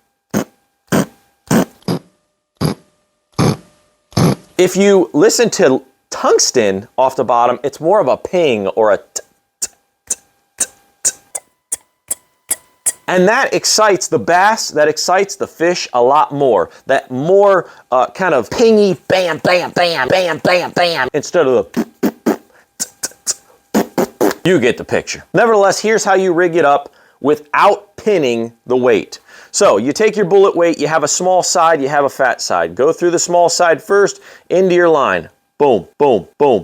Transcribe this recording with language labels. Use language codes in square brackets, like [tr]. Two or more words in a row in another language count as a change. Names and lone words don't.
[en] If you listen to tungsten off the bottom, it's more of a ping or a and that excites the bass, that excites the fish a lot more. That more kind of pingy bam, bam, bam, bam, bam, bam, instead of the you get the picture. Nevertheless, here's how you rig it up without pinning the weight. So you take your bullet weight, you have a small side, you have a fat side. Go through the small side first, into your line. Boom, boom, boom.